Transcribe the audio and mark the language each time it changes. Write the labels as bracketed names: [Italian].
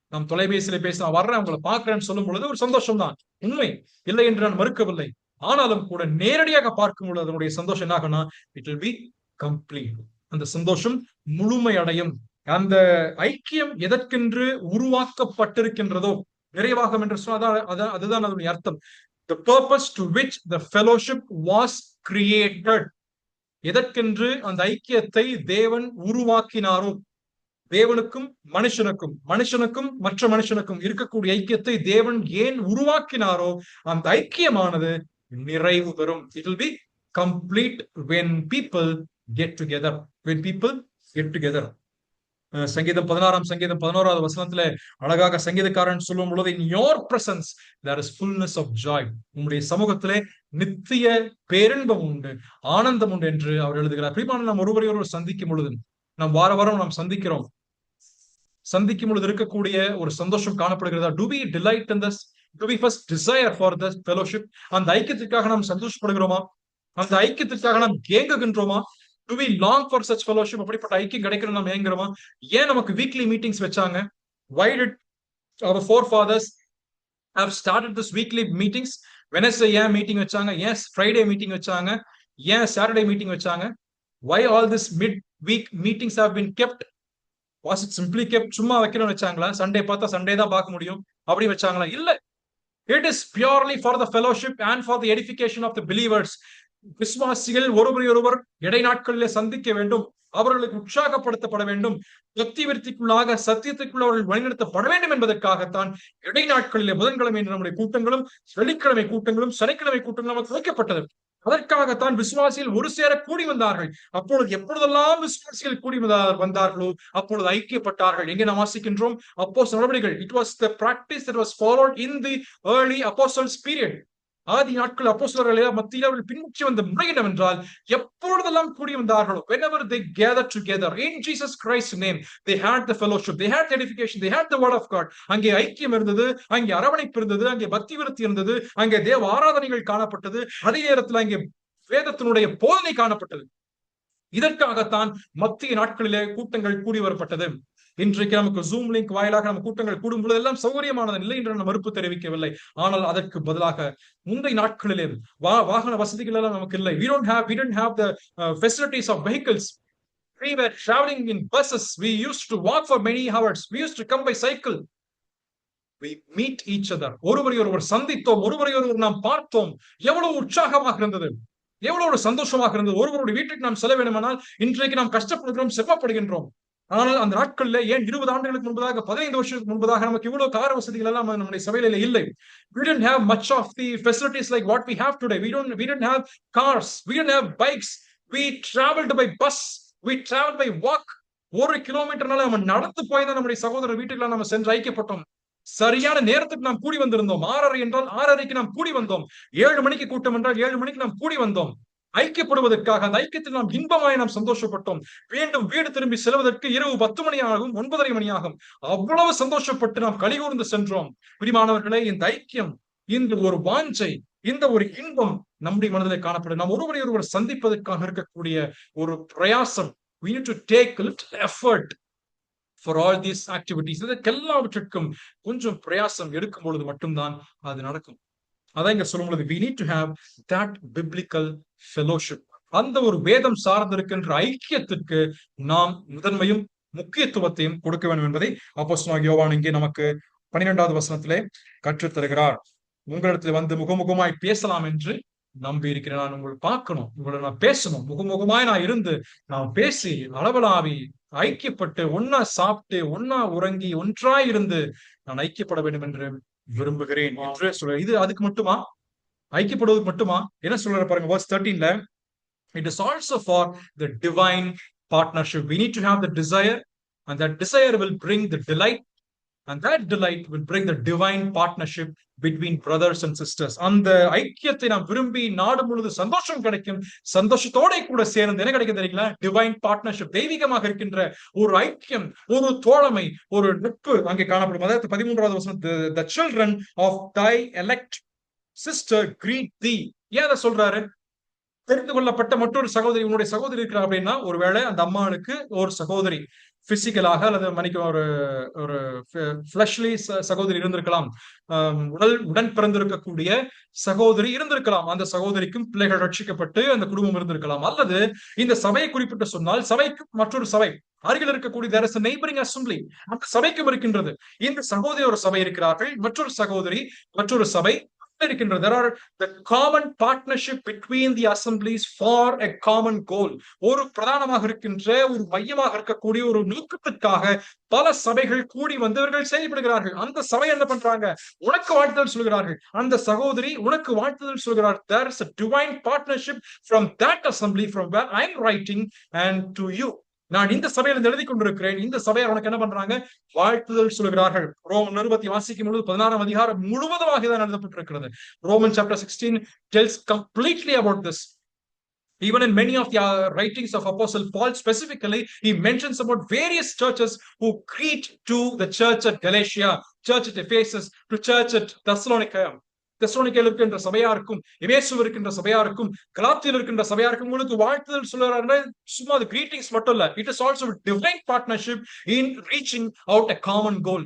[Tamil] நாம் தொலைபேசியில பேச நான் வர்றேன் உங்களை பார்க்கிறேன்னு சொல்லும் பொழுது ஒரு சந்தோஷம் தான், உண்மை இல்லை என்று நான் மறுக்கவில்லை. ஆனாலும் கூட நேரடியாக பார்க்கும் பொழுது அதனுடைய சந்தோஷம் என்ன ஆகும்னா [English] It will be complete. [Tamil] அந்த சந்தோஷம் முழுமை அடையும். அந்த ஐக்கியம் எதற்கென்று உருவாக்கப்பட்டிருக்கின்றதோ நிறைவாகும் என்று சொன்னால் அதுதான் அதனுடைய அர்த்தம். [English] The purpose to which the fellowship was created. [Tamil] எதற்கென்று அந்த ஐக்கியத்தை தேவன் உருவாக்கினாரோ, தேவனுக்கும் மனுஷனுக்கும், மனுஷனுக்கும் மற்ற மனுஷனுக்கும் இருக்கக்கூடிய ஐக்கியத்தை தேவன் ஏன் உருவாக்கினாரோ அந்த ஐக்கியமானது நிறைவு பெறும். [English] It will be complete when people get together. When people get together. [Tamil] சங்கீதம் 16ஆம் சங்கீதம் 11வது வசனத்துல அழகாக சங்கீதக்காரன் சொல்லும் பொழுது, [English] in your presence there is fullness of joy. [Tamil] உங்களுடைய சமூகத்திலே நித்திய பேரின்பம் உண்டு, ஆனந்தம் உண்டு என்று அவர் எழுதுகிறார். பிரியமான நாம் ஒருவரை ஒருவர் சந்திக்கும் பொழுது, நாம் வார வாரம் நாம் சந்திக்கிறோம், சந்திக்கும் பொழுது இருக்கக்கூடிய ஒரு சந்தோஷம் காணப்படுகிறதா? [English] Do we delight in this? Do we first desire for this fellowship? [Tamil] அந்த ஐக்கியத்திற்காக நாம் சந்தோஷப்படுகிறோமா? அந்த ஐக்கியத்திற்காக நாம் ஏங்குகின்றோமா? [English] Do we long for such fellowship? [Tamil] அப்படிப்பட்ட ஐக்கியம் கிடைக்கணும் நாம் ஏங்குறோமா? ஏன் நமக்கு வீக்லி மீட்டிங்ஸ் வச்சாங்க? [English] Why did our forefathers have started this weekly meetings? [Tamil] Wednesday ஏன் மீட்டிங் வச்சாங்க? ஏன் Friday மீட்டிங் வச்சாங்க? ஏன் Saturday மீட்டிங் வச்சாங்க? [English] Why all this mid-week meetings have been kept? Was it simply kept? [Tamil] சும்மா வைக்கணும்னு வச்சாங்களா? சண்டே பார்த்தா சண்டே தான் பார்க்க முடியும் அப்படி வச்சாங்களா? இல்ல. [English] It is purely for the fellowship and for the edification of the believers. [Tamil] விசுவாசிகள் ஒருவரை ஒருவர் இடை நாட்களிலே சந்திக்க வேண்டும். அவர்களுக்கு உற்சாகப்படுத்தப்பட வேண்டும், பக்தி விருத்திக்குள்ளாக சத்தியத்துக்குள்ள அவர்கள் வழிநடத்தப்பட வேண்டும் என்பதற்காகத்தான் இடைநாட்களிலே புதன்கிழமை நம்முடைய கூட்டங்களும், வெள்ளிக்கிழமை கூட்டங்களும், சனிக்கிழமை கூட்டங்களும் நமக்கு வைக்கப்பட்டது. அதற்காகத்தான் விசுவாசிகள் ஒரு சேர கூடி வந்தார்கள். அப்பொழுது எப்பொழுதெல்லாம் விசுவாசிகள் கூடி வந்தார்களோ அப்பொழுது ஐக்கியப்பட்டார்கள். எங்கே நாம் வாசிக்கின்றோம்? அப்போஸ்தலர் நடவடிக்கைகள். [English] It was the practice that was followed in the early apostles period. [Tamil] ஆதி நாட்கள் அப்போஸ்தலர்கள் மத்தியில் அவர்கள் பின்பற்றி வந்த முறை என்னவென்றால், எப்பொழுதெல்லாம் கூடி வந்தார்களோ, [English] whenever they gathered together in Jesus Christ's name, they had the fellowship, they had the edification, they had the word of God. [Tamil] அங்கே ஐக்கியம் இருந்தது, அங்கே அரவணைப்பு இருந்தது, அங்கே பக்தி விருத்தி இருந்தது, அங்கே தேவ ஆராதனைகள் காணப்பட்டது, அதே நேரத்தில் அங்கே வேதத்தினுடைய போதனை காணப்பட்டது. இதற்காகத்தான் மத்திய நாட்களிலே கூட்டங்கள் கூடி வரப்பட்டது. இன்றைக்கு நமக்கு ஜூம் லிங்க் வாயிலாக நம்ம கூட்டங்கள் கூடும் பொழுது எல்லாம் சௌகரியமானது இல்லை என்று நான் மறுப்பு தெரிவிக்கவில்லை. ஆனால் அதற்கு பதிலாக முந்தைய நாட்களிலே வாகன வசதிகள் எல்லாம் நமக்கு இல்லை. [English] we didn't have the facilities of vehicles. We were traveling in buses. We used to walk for many hours. We used to come by cycle. We meet each other. [Tamil] ஒருவரை ஒருவர் சந்தித்தோம், ஒருவரை ஒருவர் நாம் பார்த்தோம். எவ்வளவு உற்சாகமாக இருந்தது, எவ்வளவு சந்தோஷமாக இருந்தது. ஒருவருடைய வீட்டுக்கு நாம் செல்ல வேண்டுமானால் இன்றைக்கு நாம் கஷ்டப்படுகிறோம், சிரமப்படுகின்றோம். ஆனால் அந்த நாட்கள்ல ஏன் 20 ஆண்டுகளுக்கு முன்பதாக, 15 வருஷத்துக்கு முன்பதாக நமக்கு இவ்வளவு கார வசதிகள் எல்லாம் நம்முடைய சபையில இல்லை. [English] We didn't have much of the facilities like what we have today. We didn't have cars. We didn't have bikes. We traveled by bus. We traveled by walk. [Tamil] 1 கிலோமீட்டர்னால நம்ம நடந்து போய் தான் நம்முடைய சகோதரர் வீட்டுக்குள்ள நம்ம சென்று ஐக்கியப்பட்டோம். சரியான நேரத்துக்கு நாம் கூடி வந்திருந்தோம். 6:30 என்றால் 6:30க்கு நாம் கூடி வந்தோம். 7 மணிக்கு கூட்டம் என்றால் 7 மணிக்கு நாம் கூடி வந்தோம். ஐக்கியப்படுவதற்காக, அந்த ஐக்கியத்தில் நாம் இன்பமாய் நாம் சந்தோஷப்பட்டோம். மீண்டும் வீடு திரும்பி செல்வதற்கு இரவு 10 மணி ஆகும், 9:30 மணி ஆகும். அவ்வளவு சந்தோஷப்பட்டு நாம் கலிகூர்ந்து சென்றோம். பிரியமானவர்களே, இந்த ஐக்கியம், இந்த ஒரு வாஞ்சை, இந்த ஒரு இன்பம் நம்முடைய மனதிலே காணப்படும். நாம் ஒருவரை ஒருவர் சந்திப்பதற்காக இருக்கக்கூடிய ஒரு பிரயாசம். [English] We need to take a little effort for all these activities. [Tamil] இதற்கெல்லாவற்றிற்கும் கொஞ்சம் பிரயாசம் எடுக்கும் பொழுது மட்டும்தான் அது நடக்கும். அதான் இங்க சொல்லும் பொழுது [English] we need to have that biblical fellowship. [Tamil] அந்த ஒரு வேதம் சார்ந்திருக்கின்ற ஐக்கியத்திற்கு நாம் முதன்மையும் முக்கியத்துவத்தையும் கொடுக்க வேண்டும் என்பதை அப்போஸ்தலனாகிய யோவான் இங்கே நமக்கு 12வது வசனத்திலே கற்றுத் தருகிறார். உங்களிடத்தில் வந்து முகமுகமாய் பேசலாம் என்று நம்பி இருக்கிறேன். நான் உங்களை பார்க்கணும், உங்களை நான் பேசணும், முகமுகமாய் நான் இருந்து நான் பேசி அளவலாவி ஐக்கியப்பட்டு ஒன்னா சாப்பிட்டு ஒன்னா உறங்கி ஒன்றாய் இருந்து நான் ஐக்கியப்பட வேண்டும் என்று விரும்புகிறேன் என்று சொல்ற. இது அதுக்கு மட்டுமா? ஐக்கியப்படுவதற்கு மட்டுமா? என்ன சொல்ற பாருங்க, [English] verse 13ல, it is also for the divine partnership. We need to have the desire, and that desire will bring the delight, and that delight will bring the divine partnership between brothers and sisters. [Tamil] அந்த ஐக்கியத்தை நாம் விரும்பி நாடும் பொழுது சந்தோஷம் கிடைக்கும். சந்தோஷத்தோட கூட சேர்ந்து என்ன கிடைக்கும் தெரியுங்களா? டிவைன் பார்ட்னர்ஷிப், தெய்வீகமாக இருக்கின்ற ஒரு ஐக்கியம், ஒரு தோழமை, ஒரு நட்பு அங்கே காணப்படும். அதாவது 13வது வசனம், [English] the children of thy elect sister greet thee. [Tamil] ஏன் அதை சொல்றாரு? தெரிந்து கொள்ளப்பட்ட மற்றொரு சகோதரி, உன்னுடைய சகோதரி இருக்கிறா அப்படின்னா, ஒருவேளை அந்த அம்மாளுக்கு ஒரு சகோதரி பிசிக்கலாக அல்லது மணிக்கு ஒரு ஃபிளஷ்லி சகோதரி இருந்திருக்கலாம், உடன் பிறந்திருக்கக்கூடிய சகோதரி இருந்திருக்கலாம். அந்த சகோதரிக்கும் பிள்ளைகள் ரட்சிக்கப்பட்டு அந்த குடும்பம் இருந்திருக்கலாம். அல்லது இந்த சபையை குறிப்பிட்டு சொன்னால் சபைக்கு மற்றொரு சபை அருகில் இருக்கக்கூடிய [English] there is a neighboring assembly, [Tamil] அந்த சபைக்கும் இருக்கின்றது. இந்த சகோதரி ஒரு சபை இருக்கிறார்கள், மற்றொரு சகோதரி மற்றொரு சபை இருக்கின்றது. [English] There are the common partnership between the assemblies for a common goal. [Tamil] ஒரு பிரதானமாக இருக்கின்ற ஒரு மையமாக இருக்கக்கூடிய ஒரு நோக்கத்திற்காக பல சபைகள் கூடி வந்தவர்கள் செயல்படுகிறார்கள். அந்த சபை என்ன பண்றாங்க? உனக்கு வாழ்த்துதல் சொல்கிறார்கள். அந்த சகோதரி உனக்கு வாழ்த்துதல் சொல்கிறார். [English] There is a divine partnership from that assembly from where I am writing and to you. [Tamil] நான் இந்த சபையில எழுதி கொண்டிருக்கிறேன். இந்த சபையார் உனக்கு என்ன பண்றாங்க? வாழ்த்துதல் சொல்கிறார்கள். ரோமன் நிருபத்தை வாசிக்கும் பொழுது 16ஆம் அதிகாரம் முழுவதுமாக தான் எழுதப்பட்டிருக்கிறது. [English] Roman chapter 16 tells completely about this. Even in many of the writings of Apostle Paul, specifically, he mentions about various churches who greet to the church at Galatia, church at Ephesus, to church at Thessalonica. [Tamil] தெசலோனிக்கேயில் இருக்கின்ற சபையாருக்கும், எபேசுவில் இருக்கின்ற சபையாருக்கும், கலாத்தியில் இருக்கின்ற சபையாருக்கும் உங்களுக்கு வாழ்த்துதல் சொல்றாரு. சும்மா அது greetings மட்டும் இல்ல, [English] It is also divine partnership in reaching out a common goal.